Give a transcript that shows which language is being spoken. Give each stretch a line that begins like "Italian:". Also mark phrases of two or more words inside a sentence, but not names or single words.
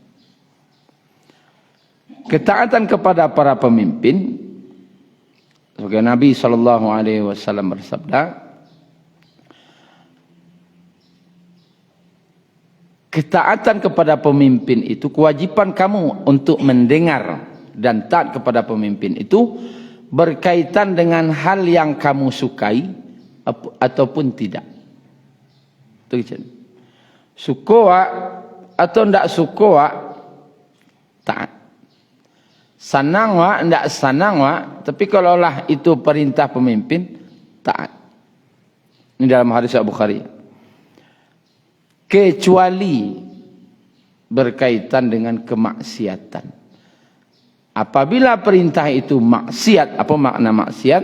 Indonesian: Ketaatan kepada para pemimpin, sebagai Nabi SAW bersabda, ketaatan kepada pemimpin itu kewajiban kamu untuk mendengar dan taat kepada pemimpin itu berkaitan dengan hal yang kamu sukai ataupun tidak.
Minangkabau: Tu macam. Suka wak atau ndak suka wak taat. Sanang wak ndak sanang wak,
Indonesian: tapi kalaulah itu perintah pemimpin taat. Ini dalam hadis Al-Bukhari. Kecuali berkaitan dengan kemaksiatan. Apabila perintah itu maksiat, apa makna maksiat?